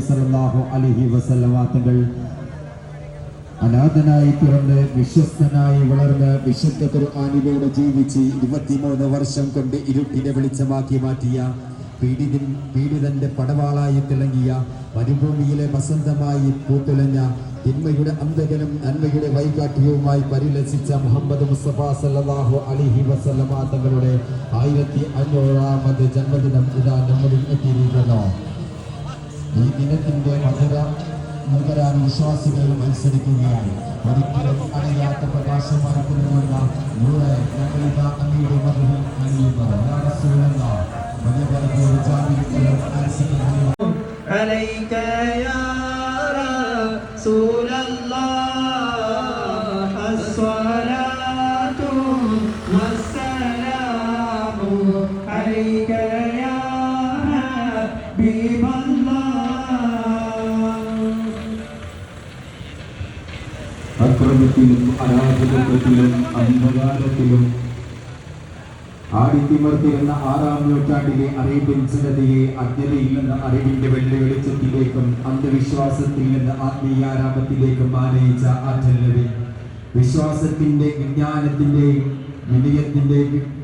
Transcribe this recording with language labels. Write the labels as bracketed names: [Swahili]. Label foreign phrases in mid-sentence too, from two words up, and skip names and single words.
[Arabic] صلى الله عليه وسلم [Malayalam] തങ്ങൾ അനാഥനായി പിറന്ന് വിശ്വസ്തനായി വളർന്ന് വിശുദ്ധ ഖുർആനിലൂടെ ജീവിച്ച് 23 വർഷം കൊണ്ട് ഇരുട്ടിനെ വെളിച്ചമാക്കി മാറ്റിയ പീഡിതന്റെ പടവാളായി തിളങ്ങിയ മരുഭൂമിയിലെ വസന്തമായി പൂത്തുലഞ്ഞ തിന്മയുടെ അന്ധകനും നന്മയുടെ വൈകാട്ടിയവുമായി പരിലസിച്ച മുഹമ്മദ് മുസ്തഫ [Arabic] صلى الله عليه وسلم [Malayalam] തങ്ങളുടെ 1500ാമത് ജന്മദിനം ഇതാ നമ്മളിൽ എത്തിയിരിക്കുന്നു. ഈ ദിനത്തിന്റെ മധുരാൻ വിശ്വാസികൾ മത്സരിക്കുകയാണ്. ഒരിക്കലും അണിയാത്ത പ്രകാശമായി തിളങ്ങുന്ന നൂറ് ഞങ്ങളിതാ അങ്ങയുടെ മധുരം അണിയുന്നു. [Arabic] عليك يا رسول الله الصلاة والسلام عليك يا حبيب الله. [Malayalam] അക്രമത്തിലും അരാജകത്വത്തിലും അന്ധകാരത്തിലും ആടിത്തിമർത്തിരുന്ന 6ാം നൂറ്റാണ്ടിലെ അറേബ്യൻ ജനതയെ അജ്ഞതയിൽ നിന്ന് അറിവിന്റെ വെള്ളിവെളിച്ചത്തിലേക്കും അന്ധവിശ്വാസത്തിൽ നിന്ന് ആത്മീയാരാമത്തിലേക്കും ആനയിച്ച ആറ്റൽ നബി, വിശ്വാസത്തിന്റെ വിജ്ഞാനത്തിന്റെയും വിനയത്തിന്റെയും